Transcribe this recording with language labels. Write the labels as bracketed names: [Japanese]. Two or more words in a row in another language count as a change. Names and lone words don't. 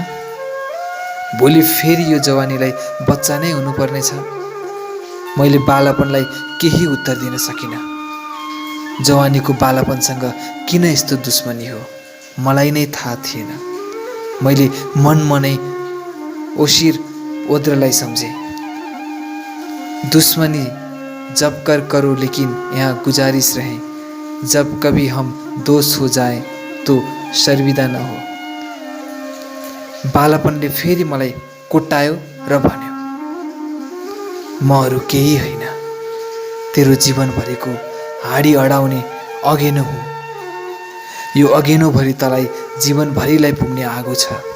[Nepali] भोलि फेरि यो जवानीलाई बच्चा नै हुनुपर्ने छ। मैले बालापनलाई केही उत्तर दिन सकिनँ। जवानीको बालापनसँग किन यस्तो दुश्मनी हो मलाई नै थाहा थिएन। मैले मनमनै ओसिर ओद्रलाई सम्झेँ। [Hindi] दुश्मनी जब कर करो लेकिन यहाँ गुजारिश रहे, जब कभी हम दोस्त हो जाए तो शर्मिंदा न हो। [Nepali] बालापनले फेरि मलाई कोट्टायो र भन्यो, म अरू केही होइन, तेरो जीवनभरिको हाडी अडाउने अघेनो हुँ। यो अघेनोभरि तँलाई जीवनभरिलाई पुग्ने आगो छ।